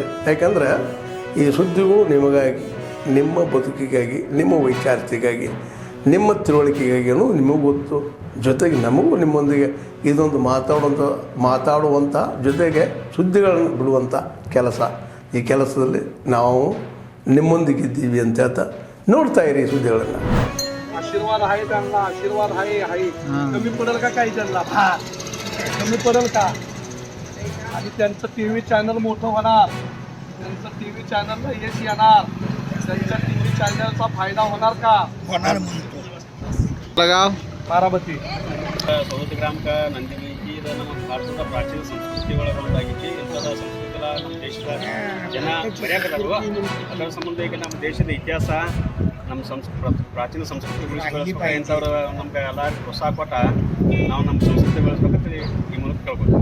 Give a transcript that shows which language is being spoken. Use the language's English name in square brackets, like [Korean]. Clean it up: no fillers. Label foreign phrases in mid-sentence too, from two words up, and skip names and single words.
[Kannada] ಯಾಕಂದರೆ ಈ ಸುದ್ದಿಗಳು ನಿಮಗಾಗಿ, ನಿಮ್ಮ ಬದುಕಿಗಾಗಿ, ನಿಮ್ಮ ವೈಚಾರಿಕೆಗಾಗಿ, ನಿಮ್ಮ ತಿಳುವಳಿಕೆಗಾಗಿ ನಿಮಗೂ ಗೊತ್ತು. ಜೊತೆಗೆ ನಮಗೂ ನಿಮ್ಮೊಂದಿಗೆ ಇದೊಂದು ಮಾತಾಡುವಂಥ ಜೊತೆಗೆ ಸುದ್ದಿಗಳನ್ನು ಬಿಡುವಂಥ ಕೆಲಸ. ಈ ಕೆಲಸದಲ್ಲಿ ನಾವು ನಿಮ್ಮೊಂದಿಗಿದ್ದೀವಿ ಅಂತ ಹೇಳ್ತಾ ನೋಡ್ತಾ ಇರಿ ಈ सुद्धिಗಳನ್ನು. [Marathi] आशीर्वाद आहे त्यांना, आशीर्वाद आहे. कमी पडेल का काही त्यांना? कमी पडेल का? आणि त्यांचं टीव्ही चॅनल मोठं होणार, त्यांचं टीव्ही चॅनलला यश येणार, त्यांच्या टीव्ही चॅनलचा फायदा होणार का? होणार म्हणतो. लगाव बारामती [Kannada] 60 ಗ್ರಾಮ ನಂದಿನಿ ಇದು ನಮ್ಮ ಭಾರತದ ಪ್ರಾಚೀನ ಸಂಸ್ಕೃತಿ ಒಳಗೆ ಒಂದಾಗಿತ್ತು. ಇಂಥದ ಸಂಸ್ಕೃತಿಗಳ ನಮ್ಮ ದೇಶದ ಜನ ಬರೆಯಕತ್ತಾರು. ಅದರ ಸಂಬಂಧ ಈಗ ನಮ್ಮ ದೇಶದ ಇತಿಹಾಸ, ನಮ್ಮ ಪ್ರಾಚೀನ ಸಂಸ್ಕೃತಿ ಉಳಿಸ್ಕೊಳ್ಳೋ ಇಂಥವ್ರು ನಮ್ಗೆ ಎಲ್ಲರಿಗೂ ಪ್ರೋತ್ಸಾಹ ಕೊಟ್ಟ ನಾವು ನಮ್ಮ ಸಂಸ್ಕೃತಿ ಬೆಳೆಸ್ಬೇಕಂತ ಈ ಮೂಲಕ ಕೇಳ್ಬೋದು.